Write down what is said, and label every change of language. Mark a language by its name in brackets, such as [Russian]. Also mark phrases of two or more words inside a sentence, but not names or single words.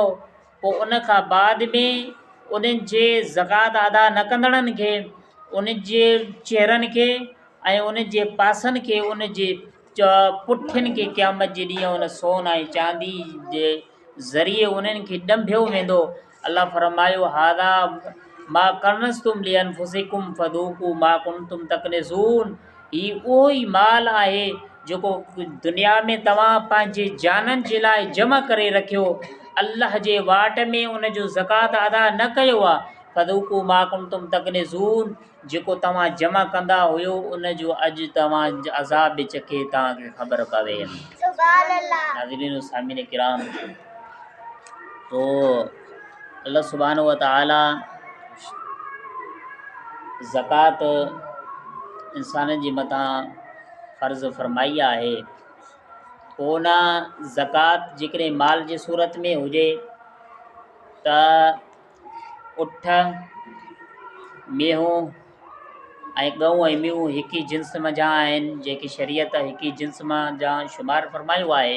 [Sindhi] पोइ उन खां बाद में उन्हनि जे ज़कात अदा न कंदड़नि खे, उन जे चेहरनि खे ऐं उन जे पासनि खे, उन जे पुठियुनि खे क़यामत जे ॾींहुं उन सोन ऐं चांदी जे ज़रिए उन्हनि खे ॾंभियो वेंदो। अल्लाह फरमायो [Arabic] هذا ما كنزتم لأنفسكم فذوقوا ما كنتم تكنزون. [Sindhi] ही उहो ई माल आहे जेको दुनिया में तव्हां पंहिंजे जाननि जे लाइ जमा करे रखियो, अल्लाह जे वाट में उन जो ज़कात अदा न कयो आहे। [Arabic] فذوقوا ما كنتم تكنزون, [Sindhi] जेको तव्हां जमा कंदा हुयो उन जो अॼु तव्हां अज़ाब चखे तव्हांखे ख़बर पवे। नाज़रीन सामिन किराम, तो [Arabic] الله سبحانه وتعالى [Sindhi] ज़कात इंसाननि जे मथां फ़र्ज़ फरमाई आहे। कोन ज़कात जेकॾहिं माल जी सूरत में हुजे त उठ, मेहूं ऐं गऊं ऐं मेहूं हिक ई जिन्स मां जा आहिनि, जेकी शरीयत हिक ई जिन्स मां जा शुमार फरमायो आहे।